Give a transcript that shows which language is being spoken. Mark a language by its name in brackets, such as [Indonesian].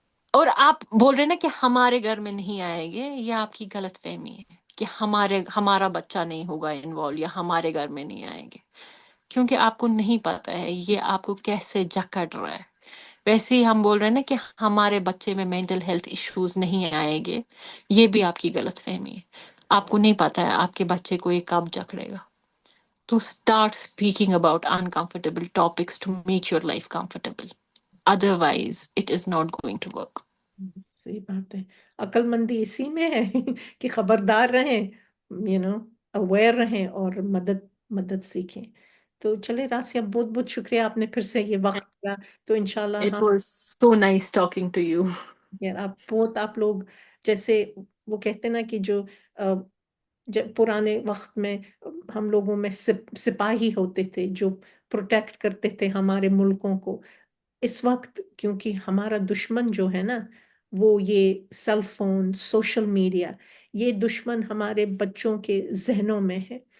[Urdu] اور آپ بول رہے ہیں نا کہ ہمارے گھر میں نہیں آئیں گے، یہ آپ کی غلط فہمی ہے کہ ہمارا بچہ نہیں ہوگا انوالو یا ہمارے گھر میں نہیں آئیں گے، کیونکہ آپ کو نہیں پتا ہے یہ آپ کو کیسے جکڑ رہا ہے۔ ویسے ہی ہم بول رہے ہیں نا کہ ہمارے بچے میں مینٹل ہیلتھ ایشوز نہیں آئیں گے، یہ بھی آپ کی غلط فہمی ہے۔ آپ کو نہیں پتا ہے آپ کے بچے کو یہ کب جکڑے گا۔ تو [English] Start speaking about uncomfortable topics to make your life comfortable. Otherwise, it is not going to work. [Urdu] صحیح بات ہے، عقل مندی اسی میں ہے کہ خبردار رہیں، اویئر رہیں اور مدد سیکھیں۔ تو چلے راسیہ، بہت بہت شکریہ، آپ نے پھر سے یہ وقت دیا، تو انشاءاللہ [English] It [Urdu] ہم [English] was so nice talking to you. [Urdu] یار آپ لوگ جیسے وہ کہتے ہیں نا کہ جو پرانے وقت میں ہم لوگوں میں سپاہی ہوتے تھے جو پروٹیکٹ کرتے تھے ہمارے ملکوں کو، اس وقت کیونکہ ہمارا دشمن جو ہے نا وہ یہ سیل فون، سوشل میڈیا، یہ دشمن ہمارے بچوں کے ذہنوں میں ہے۔